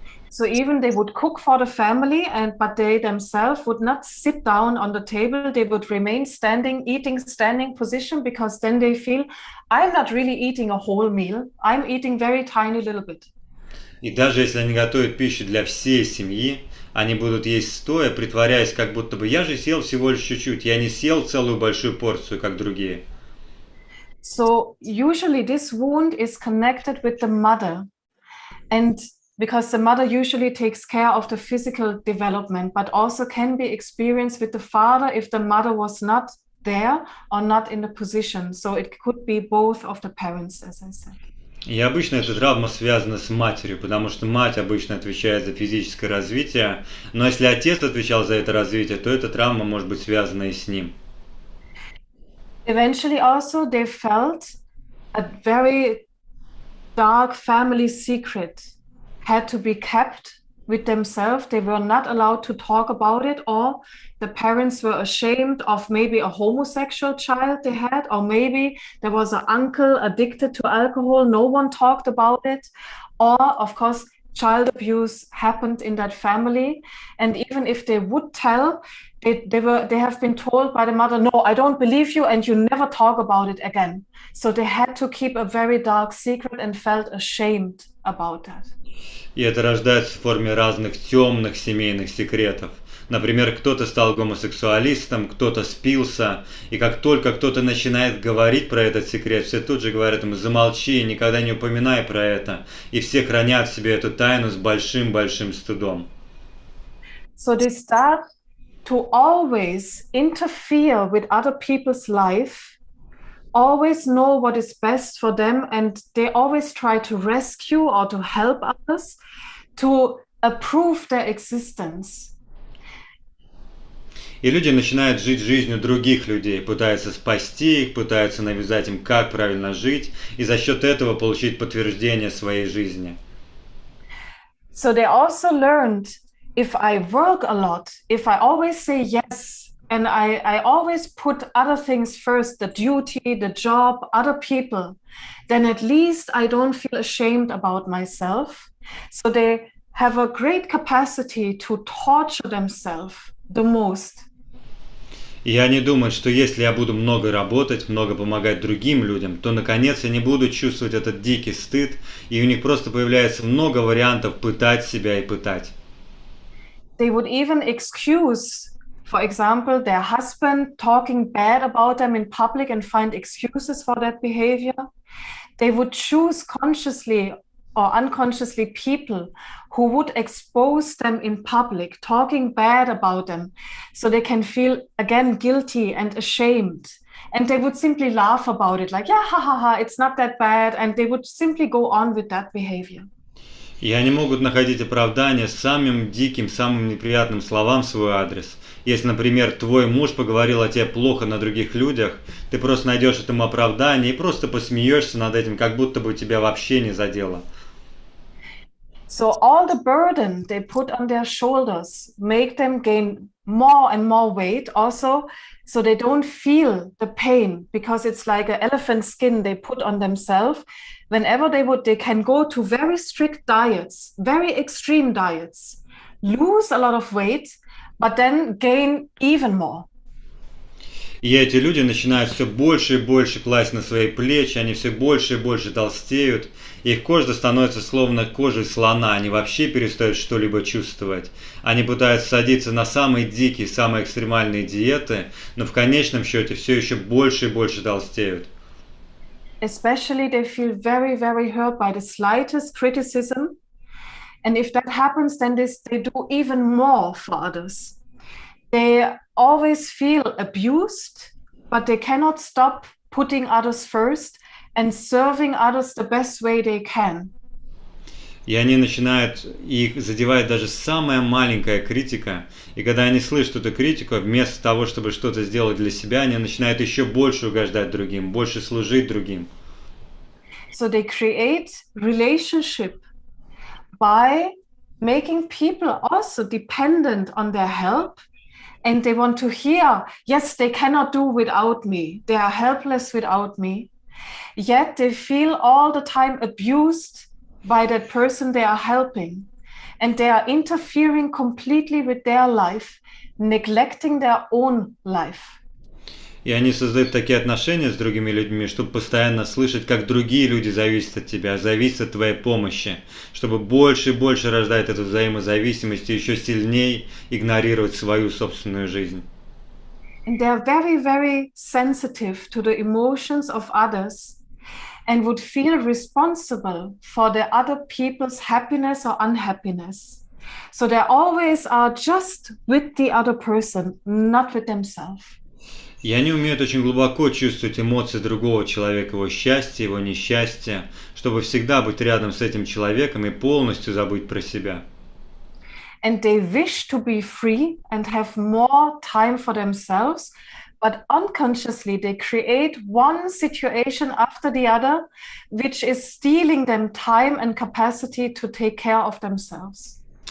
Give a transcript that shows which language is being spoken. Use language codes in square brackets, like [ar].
[en] So even they would cook for the family, but they themselves would not sit down on the table. They would remain standing, eating standing position, because then they feel, I'm not really eating a whole meal. I'm eating very tiny little bit. [ru] И даже если они готовят пищу для всей семьи, они будут есть стоя, притворяясь, как будто бы я же съел всего лишь чуть-чуть, я не съел целую большую порцию, как другие. [en] So usually this wound is connected with the mother, and because the mother usually takes care of the physical development, but also can be experienced with the father if the mother was not there or not in the position. So it could be both of the parents, as I said. [ru] И обычно эта травма связана с матерью, потому что мать обычно отвечает за физическое развитие, но если отец отвечал за это развитие, то эта травма может быть связана и с ним. [en] Eventually also they felt a very dark family secret had to be kept with themselves. They were not allowed to talk about it, or the parents were ashamed of maybe a homosexual child they had, or maybe there was an uncle addicted to alcohol. No one talked about it. Or, of course, child abuse happened in that family. And even if they would tell, they have been told by the mother, no, I don't believe you, and you never talk about it again. So they had to keep a very dark secret and felt ashamed about that. [ru] И это рождается в форме разных темных семейных секретов. Например, кто-то стал гомосексуалистом, кто-то спился, и как только кто-то начинает говорить про этот секрет, все тут же говорят ему «замолчи, никогда не упоминай про это», и все хранят в себе эту тайну с большим-большим стыдом. [en] So they start to always interfere with other people's life, always know what is best for them, and they always try to rescue or to help others, to approve their existence. [ru] И люди начинают жить жизнью других людей, пытаются спасти их, пытаются навязать им, как правильно жить, и за счет этого получить подтверждение своей жизни. [en] So they also learned, if I work a lot, if I always say yes, and I always put other things first, the duty, the job, other people, then at least I don't feel ashamed about myself. So they have a great capacity to torture themselves the most. [ru] И они думают, что если я буду много работать, много помогать другим людям, то наконец я не буду чувствовать этот дикий стыд, и у них просто появляется много вариантов пытать себя и пытать. [en] They would even excuse For example, their husband talking bad about them in public and find excuses for that behavior. They would choose consciously or unconsciously people who would expose them in public, talking bad about them, so they can feel again guilty and ashamed. And they would simply laugh about it, like, yeah, ha ha ha, it's not that bad. And they would simply go on with that behavior. [ru] И они могут находить оправдание самым диким, самым неприятным словам в свой адрес. Если, например, твой муж поговорил о тебе плохо на других людях, ты просто найдешь этому оправдание и просто посмеешься над этим, как будто бы тебя вообще не задело. [en] So all the burden they put on their shoulders make them gain more and more weight also, so they don't feel the pain, because it's like an elephant skin they put on themselves. Whenever they can go to very strict diets, very extreme diets, lose a lot of weight, but then gain even more. [ru] И эти люди начинают все больше и больше класть на свои плечи, они все больше и больше толстеют, и их кожа становится словно кожей слона, они вообще перестают что-либо чувствовать. Они пытаются садиться на самые дикие, самые экстремальные диеты, но в конечном счете все еще больше и больше толстеют. [en] Especially they feel very, very hurt by the slightest criticism. And if that happens, then they do even more for others. They always feel abused, but they cannot stop putting others first and serving others the best way they can. [ru] И они начинают, их задевает даже самая маленькая критика. И когда они слышат эту критику, вместо того, чтобы что-то сделать для себя, они начинают еще больше угождать другим, больше служить другим. [en] So they create relationship by making people also dependent on their help. And they want to hear, yes, they cannot do without me. They are helpless without me. Yet they feel all the time abused by that person they are helping. And they are interfering completely with their life, neglecting their own life. [ru] И они создают такие отношения с другими людьми, чтобы постоянно слышать, как другие люди зависят от тебя, зависят от твоей помощи, чтобы больше и больше рождать эту взаимозависимость и еще сильнее игнорировать свою собственную жизнь. [en] And they are very, very sensitive to the emotions of others and would feel responsible for the other people's happiness or unhappiness. So they always are just with the other person, not with themselves. [ru] И они умеют очень глубоко чувствовать эмоции другого человека, его счастье, его несчастье, чтобы всегда быть рядом с этим человеком и полностью забыть про себя. [en] And they wish to be free and have more time for themselves, but unconsciously they create one situation after the other, which is stealing them time and capacity to take care of themselves.